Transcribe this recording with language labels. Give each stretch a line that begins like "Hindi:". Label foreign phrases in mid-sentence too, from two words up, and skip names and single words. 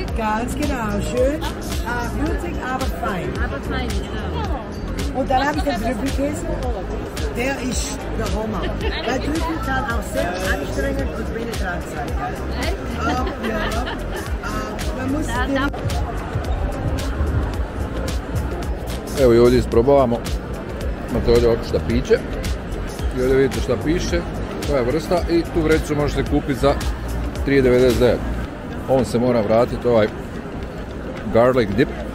German: Ganz genau, schön. Würzig, aber fein. Aber fein, genau. Und dann habe ich den Trüffelkäse. Der ist der Hammer. Weil Trüffel kann auch sehr anstrengend und penetrant sein. Ja. Man muss
Croatian: Evo i ovdje isprobavamo Matoljevo šta piće. I ovdje vidite šta piše, koja je vrsta i tu vrećicu možete kupiti za 3,99. Ovom se mora vratiti ovaj
English: garlic dip.